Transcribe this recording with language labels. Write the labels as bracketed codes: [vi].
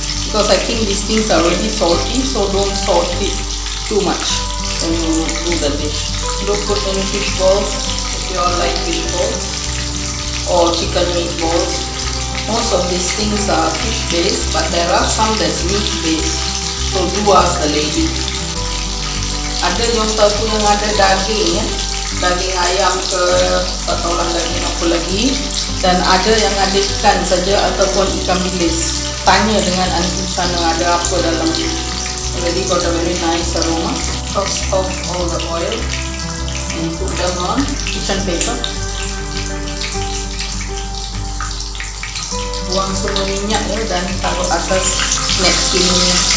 [en] Because I think these things are already salty, so don't salt it too much when you do the dish. Don't put any fish balls if you all like fish balls or chicken meatballs. Most of these things are fish based, but there are some that's meat based. So do ask the lady. [ms] Ada Yong Taufu yang ada daging ya, daging ayam ke, tak tahulah daging apa lagi, dan ada yang ada ikan saja ataupun ikan bilis. Tanya dengan Aunty sana ada apa dalam ni. [en] Already got a very nice aroma. Toss off all the oil and put them on kitchen paper. [ms] Buang semua minyak ya dan taruh atas napkin ni.